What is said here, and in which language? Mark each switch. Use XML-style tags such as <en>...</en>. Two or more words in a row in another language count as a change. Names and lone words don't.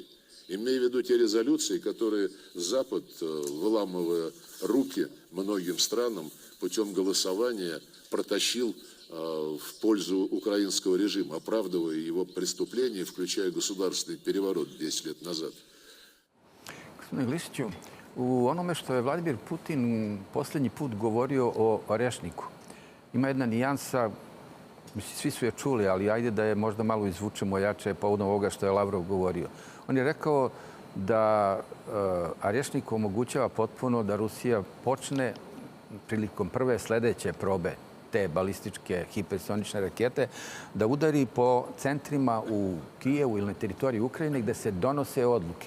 <ru>Имея в виду те резолюции, которые Запад, выламывая руки многим странам, путем голосования протащил в пользу украинского режима, оправдывая его преступления, включая государственный переворот 10 лет назад.</ru> <sr>Gospodine Glišiću, u onome što je Vladimir Putin posljednji put govorio o Orešniku, ima jedna nijansa, mislim, svi su je čuli, ali ajde da je možda malo izvučemo jače povodom ovoga što je Lavrov govorio. On je rekao da Orešnik omogućava potpuno da Rusija počne prilikom prve sljedeće probe te balističke hipersonične rakete, da udari po centrima u Kijevu ili na teritoriji Ukrajine gde se donose odluke.</sr>